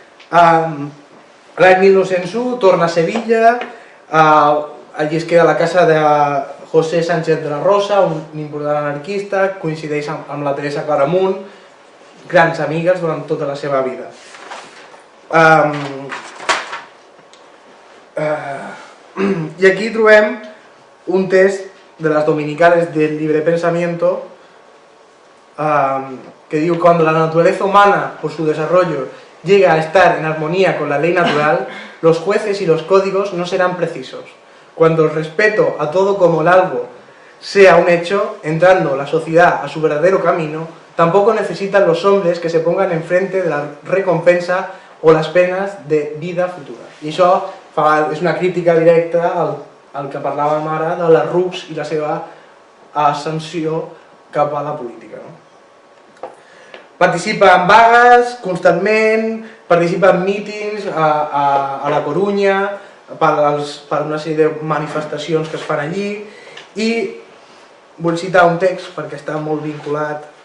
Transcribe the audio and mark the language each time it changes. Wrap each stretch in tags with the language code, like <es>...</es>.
<ca>L'any 1901 torna a Sevilla, allí es queda la casa de José Sánchez de la Rosa, un important anarquista, coincideix amb la Teresa Claramunt, grans amigues durant tota la seva vida. I aquí trobem un text</ca> <es>de las dominicales del Libre Pensamiento</es> <ca>que diu:</ca> <es>cuando la naturaleza humana, por su desarrollo, llega a estar en armonía con la ley natural, los jueces y los códigos no serán precisos. Cuando el respeto a todo como el algo sea un hecho, entrando la sociedad a su verdadero camino, tampoco necesitan los hombres que se pongan enfrente de la recompensa o las penas de vida futura.</es> <ca>I això és una crítica directa al que parlàvem ara de les RUCs i la seva ascensió cap a la política. Participa en vagues constantment, participa en mítings a la Corunya, per una sèrie de manifestacions que es fan allí, i vull citar un text perquè està molt vinculat...</ca>